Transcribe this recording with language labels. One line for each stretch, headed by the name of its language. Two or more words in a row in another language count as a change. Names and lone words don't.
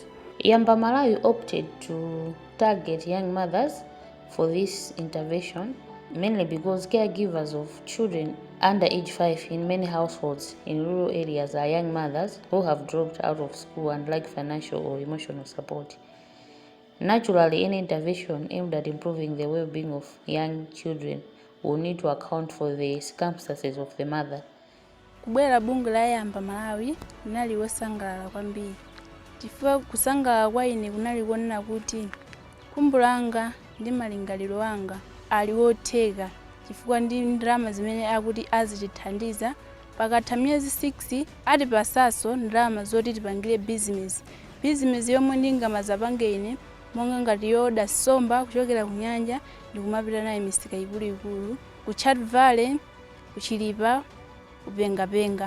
English: Yamba Malawi opted to target young mothers for this intervention, mainly because caregivers of children under age 5 in many households in rural areas are young mothers who have dropped out of school and lack financial or emotional support. Naturally, any intervention aimed at improving the well-being of young children will need to account for the circumstances of the mother.
Nyanja: Kubwera bunge la Yamba Malawi linali wosangalala kwambiri. Chifukwa kusangalala kwa ine kunali kuonera kuti khumbo langa ndi malingaliro anga ali wotheka, chifukwa ndi ndalama zimene akuti azitithandiza pakatha miyezi 6 atipasanso ndalama zoti tipangire business yomwe ndingamazapange ine, monga ngati yoda somba kuchokera ku nyanja ndikumapita naye misika ikuluikulu ku Chat Valley, kuchilipa, kupengapenga.